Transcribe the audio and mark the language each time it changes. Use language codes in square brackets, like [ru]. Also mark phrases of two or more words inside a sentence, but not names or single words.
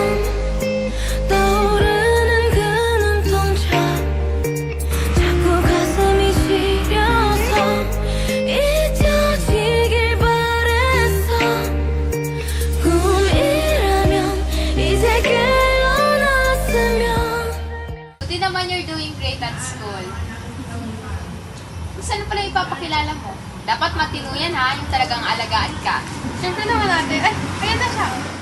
[ko] 떠오르는 그 눈동자 자꾸 가슴이 시려서 잊혀지길 바랬어 꿈이라면 이제 깨어났으면 [tl] Buti naman [en] you're doing great at school. [tl] Saan pala ipapakilala mo? Dapat matino yan ha, yung talagang alagaan ka. Siyempre naman natin. Ay, ayan na siya.